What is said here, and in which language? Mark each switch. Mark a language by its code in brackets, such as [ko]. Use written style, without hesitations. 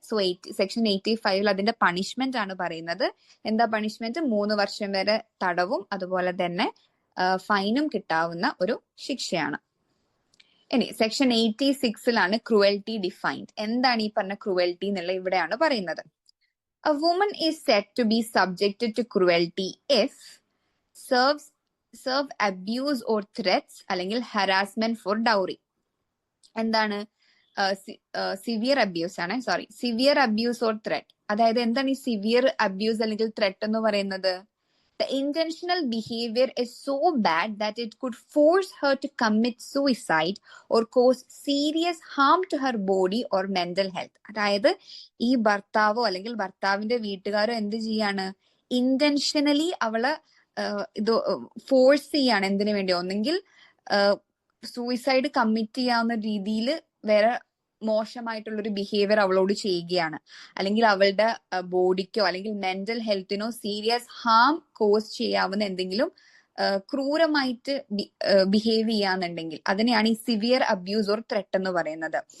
[ml] So section 85 അതിന്റെ punishment ആണ് പറയുന്നത്. എന്താ പണിഷ്മെന്റ്? 3 വർഷം വരെ തടവും അതുപോലെ തന്നെ ഫൈനും കിട്ടാവുന്ന ഒരു ശിക്ഷയാണ്. ഇനി സെക്ഷൻ 86 ക്രൂവൽറ്റി ഡിഫൈൻഡ്. എന്താണ് ഈ പറഞ്ഞ ക്രൂവൽറ്റി എന്നുള്ള ഇവിടെയാണ് പറയുന്നത്. [en] A woman is said to be subjected to cruelty if serve abuse or threats അല്ലെങ്കിൽ harassment for dowry. [ml] എന്താണ്? സിവിയർ അബ്യൂസ് ആണ്, സിവിയർ അബ്യൂസ് ഓർ ത്രെറ്റ്. അതായത് എന്താണ് ഈ സിവിയർ അബ്യൂസ് അല്ലെങ്കിൽ ത്രെറ്റ് എന്ന് പറയുന്നത്? [en] The intentional behavior is so bad that it could force her to commit suicide or cause serious harm to her body or mental health. [ml] അതായത് ഈ ഭർത്താവോ അല്ലെങ്കിൽ ഭർത്താവിന്റെ വീട്ടുകാരോ എന്ത് ചെയ്യാണ്, ഇന്റൻഷനലി അവളെ ഇത് ഫോഴ്സ് ചെയ്യാണ്. എന്തിനു വേണ്ടി? ഒന്നെങ്കിൽ സൂയിസൈഡ് കമ്മിറ്റ് ചെയ്യാവുന്ന രീതിയിൽ വേറെ മോശമായിട്ടുള്ള ഒരു ബിഹേവിയർ അവളോട് ചെയ്യുകയാണ്, അല്ലെങ്കിൽ അവളുടെ ബോഡിക്കോ അല്ലെങ്കിൽ മെന്റൽ ഹെൽത്തിനോ സീരിയസ് ഹാം കോസ് ചെയ്യാവുന്ന എന്തെങ്കിലും ക്രൂരമായിട്ട് ബിഹേവ് ചെയ്യാന്നുണ്ടെങ്കിൽ അതിനെയാണ് ഈ സിവിയർ അബ്യൂസ് ഓർ ത്രെറ്റ് എന്ന് പറയുന്നത്.